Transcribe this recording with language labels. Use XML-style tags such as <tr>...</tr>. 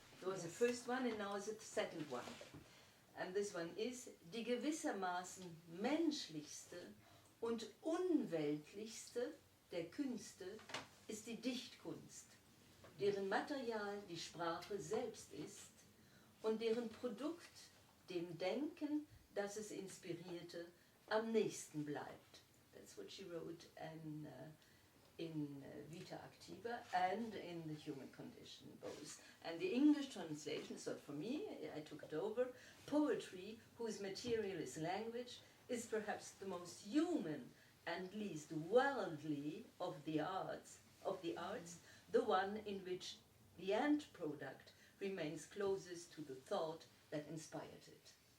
<en>There was the first one and now is the second one. And this one is,</en> <de>die gewissermaßen menschlichste und unweltlichste der Künste ist die Dichtkunst, deren Material die Sprache selbst ist und deren Produkt dem Denken, das es inspirierte, am nächsten bleibt.</de> <en>That's what she wrote in Vita Activa and in The Human Condition, both. And the English translation is not for me, I took it over. Poetry, whose material is language, is perhaps the most human and least worldly of the arts, the one in which the end product remains closest to the thought that inspired it.</en>